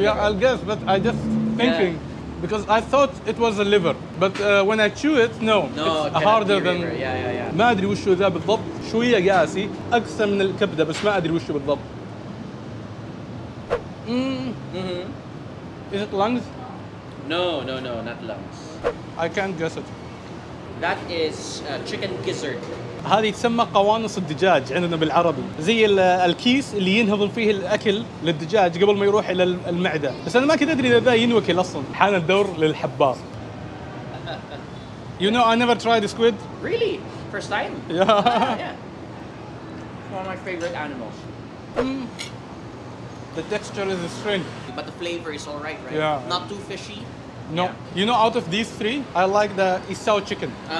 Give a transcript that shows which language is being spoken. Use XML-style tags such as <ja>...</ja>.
<en>Yeah, I'll guess, but I just thinking because I thought it was a liver, but when I chew it, no, No, it's harder than. yeah.</en> <ar>ما ادري وشو ذا بالضبط، شوية قاسي أقسى من الكبدة بس ما ادري وشو بالضبط.</ar> <en>Is it lungs? No, not lungs. I can't guess it. That is chicken gizzard.</en> <ar>هذه تسمى قوانص الدجاج عندنا بالعربي، زي الكيس اللي ينهضم فيه الاكل للدجاج قبل ما يروح الى المعده، بس انا ما كنت ادري اذا ذا ينوكل اصلا. حان الدور للحبار.</ar> <en>You know I never tried squid. Really? First time? Yeah. Yeah. One of my favorite animals. The texture is strange. But the flavor is alright, right? Yeah. Not too fishy. No. Yeah. You know, out of these three, I like the Isao chicken.</en>